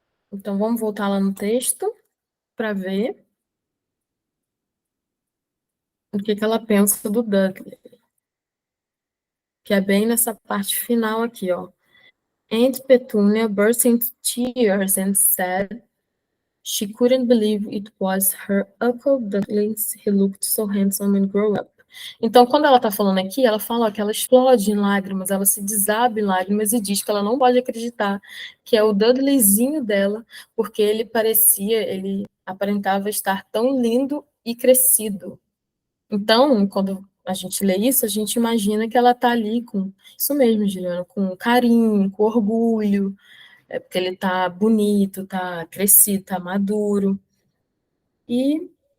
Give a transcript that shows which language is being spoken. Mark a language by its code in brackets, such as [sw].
[pt] Então, vamos voltar lá no texto para ver o que ela pensa do Dudley, que é bem nessa parte final aqui, ó. [en] Aunt Petunia burst into tears and said she couldn't believe it was her Uncle Dudley. He looked so handsome and grown up. [pt] Então, quando ela está falando aqui, ela fala ó, que ela explode em lágrimas, ela se desaba em lágrimas e diz que ela não pode acreditar que é o Dudleyzinho dela, porque ele aparentava estar tão lindo e crescido. Então, quando a gente lê isso, a gente imagina que ela está ali com isso mesmo, Juliana, com carinho, com orgulho, porque ele está bonito, está crescido, está maduro. E